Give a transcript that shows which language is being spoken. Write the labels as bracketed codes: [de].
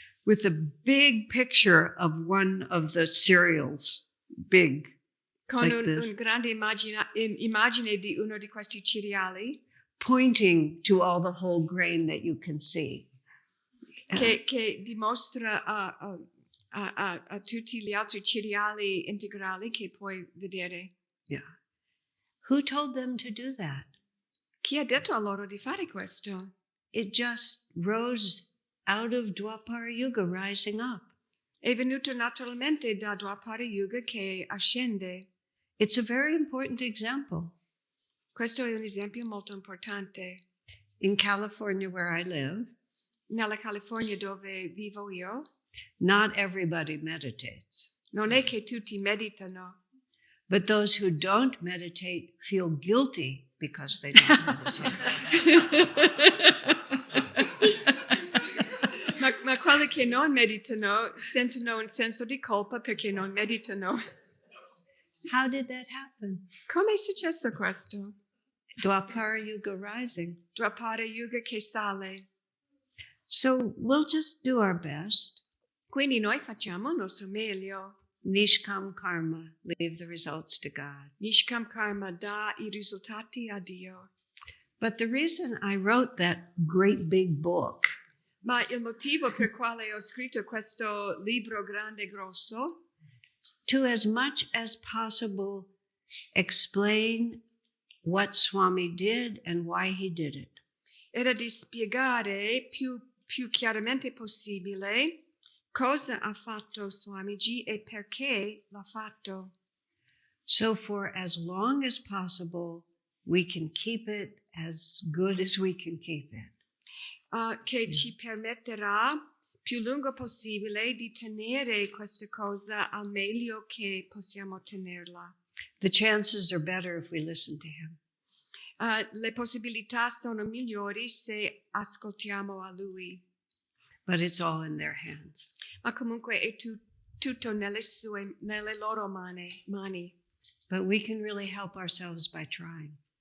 [en] With a big picture of one of the cereals, big. [it] Con [en] like [it] un grande immagine di uno di questi cereali. [en] Pointing to all the whole grain that you can see. [it] Che dimostra a tutti gli altri cereali integrali che puoi vedere. [en] Yeah. Who told them to do that? [it] Chi ha detto a loro di fare questo? [en] It just rose out of Dwapara Yuga, rising up. [it] È venuto naturalmente da Dwapara Yuga che ascende. [en] It's a very important example. [it] Questo è un esempio molto importante. [en] In California, where I live, [it] nella California dove vivo io, [en] not everybody meditates. [it] Non è che tutti meditano. [en] But those who don't meditate feel guilty because they don't meditate. [it] ma quelli che non meditano sentono un senso di colpa perché non meditano. [en] How did that happen? [it] Come è successo questo? [en] Dwapara Yuga rising. [it] Dwapara Yuga che sale. [en] So we'll just do our best. [it] Quindi noi facciamo il nostro meglio. [en] Nishkam karma, leave the results to God. [it] Nishkam karma, dà i risultati a Dio. [en] But the reason I wrote that great big book, [it] ma il motivo per quale ho scritto questo libro grande e grosso, [en] to as much as possible explain what Swami did and why he did it. [it] Era di spiegare più chiaramente possibile cosa ha fatto Swamiji e perché l'ha fatto. [en] So for as long as possible, we can keep it as good as we can keep it. [it] Che ci permetterà più lungo possibile di tenere questa cosa al meglio che possiamo tenerla. [en] The chances are better if we listen to him. [it] Le possibilità sono migliori se ascoltiamo a lui. [en] But it's all in their hands. [it] Ma comunque è tutto nelle loro mani. [en] But we can really help ourselves by trying.